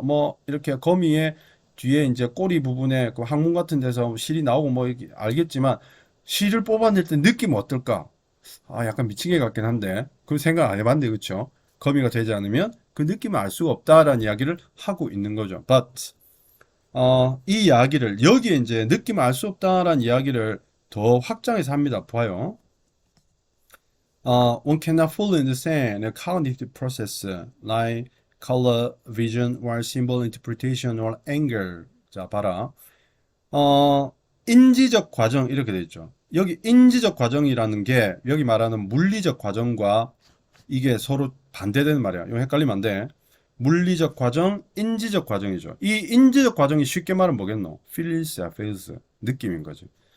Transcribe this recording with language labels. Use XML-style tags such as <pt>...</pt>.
<ko>뭐 이렇게 거미의 뒤에 이제 꼬리 부분에 그 항문 같은 데서 실이 나오고 뭐 이렇게 알겠지만 실을 뽑아낼 때 느낌은 어떨까? 약간 미치게 같긴 한데 그 생각 안 해봤는데 그쵸? 거미가 되지 않으면 그 느낌을 알 수가 없다라는 이야기를 하고 있는 거죠. But 이 이야기를 여기에 이제 느낌을 알 수 없다라는 이야기를 더 확장해서 합니다. 봐요.</ko> <en>One cannot fully understand a cognitive process like color vision or symbol interpretation or anger.</en> <ko>자, 봐라. 인지적 과정 이렇게 돼 있죠. 여기 인지적 과정이라는 게 여기 말하는 물리적 과정과 이게 서로 반대되는 말이야. 이거 헷갈리면 안 돼. 물리적 과정, 인지적 과정이죠. 이 인지적 과정이 쉽게 말하면 뭐겠노? feels야, feels. 느낌인 거지.</ko>